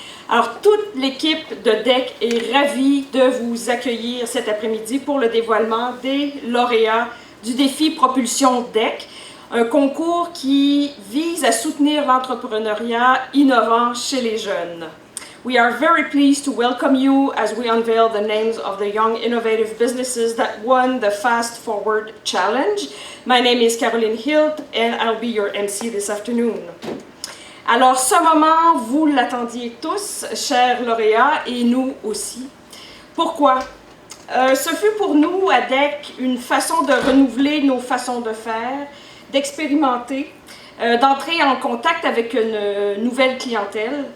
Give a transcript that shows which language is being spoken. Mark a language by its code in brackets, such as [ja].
[fr] Alors, toute l'équipe de DEC est ravie de vous accueillir cet après-midi pour le dévoilement des lauréats du défi Propulsion DEC, un concours qui vise à soutenir l'entrepreneuriat innovant chez les jeunes. [en] We are very pleased to welcome you as we unveil the names of the young innovative businesses that won the Fast Forward Challenge. My name is Caroline Hilt and I'll be your MC this afternoon. [fr] Alors, ce moment, vous l'attendiez tous, chers lauréats, et nous aussi. Pourquoi? Ce fut pour nous, à DEC, une façon de renouveler nos façons de faire, d'expérimenter, d'entrer en contact avec une nouvelle clientèle.